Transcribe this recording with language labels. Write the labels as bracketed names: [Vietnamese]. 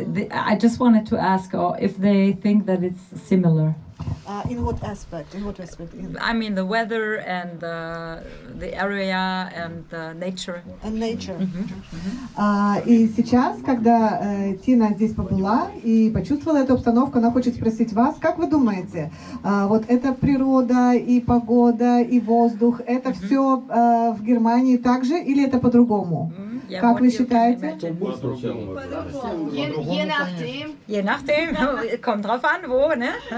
[English] I just wanted to ask if they think that it's similar. In what aspect? I mean the weather and the area and the nature. And nature. [Russian] И сейчас, когда Тина здесь побыла и почувствовала эту обстановку, она хочет спросить вас, как вы думаете, вот эта природа и погода и воздух, это все в Германии также или это по-другому? Как вы считаете? [German] Je nachdem. Je nachdem, kommt drauf an, wo, ne?